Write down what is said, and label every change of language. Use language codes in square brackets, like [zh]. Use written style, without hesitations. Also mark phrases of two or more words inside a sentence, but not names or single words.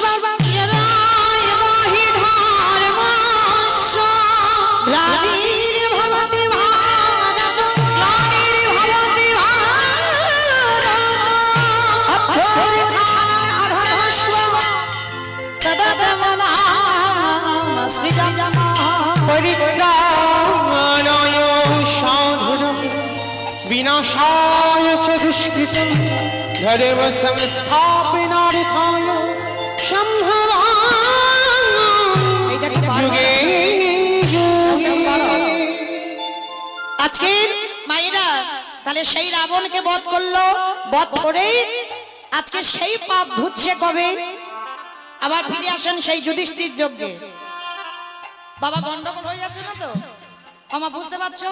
[sa] যদা যদা হি ধর্মস্ব গ্লানির্ভবতি ভারত গ্লানির্ভবতি ভারত অভ্যুত্থানাধর্মস্ব তদধর্মনামসৃজনঃ परित्राणाय साधुनं विनाशाय च दुष्कृतं धर्म संस्थापनार्थाय संभवामि युगे युगे। [bn] আজকে মায়েরা তাহলে সেই রাবণকে বধ করলো, বধ করে আজকে সেই পাপ ধুচ্ছে কবে? আবার ফিরে আসেন সেই যুধিষ্ঠির যজ্ঞে। বাবা গন্ডগোল হয়ে যাচ্ছে না তো মামা, বুঝতে পারছো?